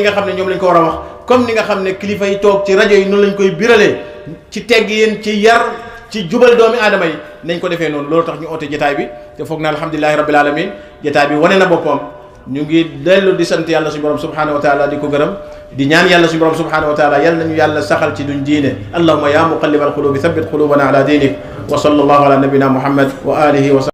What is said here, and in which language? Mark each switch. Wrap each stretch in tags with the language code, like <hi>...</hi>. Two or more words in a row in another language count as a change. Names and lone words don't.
<wo>nga xam ne ñoom lañ ko war a wax comme ni nga xam ne kilifa yi toog ci rajo yi noonu lañ koy biralee ci teggin ci yar ci jubal doomi aadama yi nañ ko defee noonu loolu tax ñu oote jotaay bi te foog na</wo> <ar>الحمد لله رب العالمين</ar> <wo>jotaay bi wane na boppam ñu ngi dellu di sant yàlla suñu borom</wo> <ar>سبحانه وتعالى</ar> <wo>di ko gërëm di ñaan yàlla suñu borom</wo> <ar>سبحانه وتعالى</ar> <wo>yal nañu yàlla saxal ci duñ diine</wo> <ar>اللهم يا مقلب القلوب ثبت قلوبنا على دينك وصلى الله على نبينا محمد وآله و</ar>